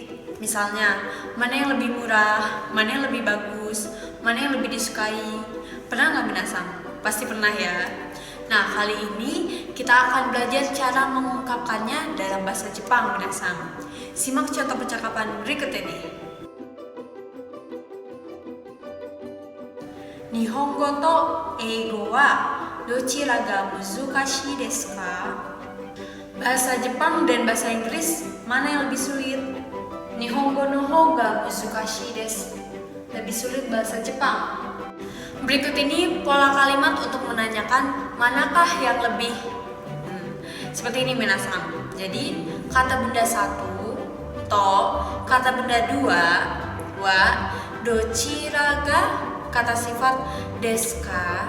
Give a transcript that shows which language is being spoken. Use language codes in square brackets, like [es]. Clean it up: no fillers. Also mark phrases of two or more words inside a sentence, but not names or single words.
[id] Misalnya, mana yang lebih murah, mana yang lebih bagus, mana yang lebih disukai? Pernah nggak minasang? Pasti pernah ya. Nah, kali ini kita akan belajar cara mengungkapkannya dalam bahasa Jepang minasang. Simak contoh percakapan berikut ini. [ja] 日本語と英語はどちらが難しいですか? [id] Bahasa Jepang dan bahasa Inggris mana yang lebih sulit? [ja] 日本語のほうが難しいです. [id] Lebih sulit bahasa Jepang. Berikut ini pola kalimat untuk menanyakan manakah yang lebih. Seperti ini minasang. Jadi kata benda satu to, kata benda dua wa, [ja] どちらが, [id] kata sifat deska.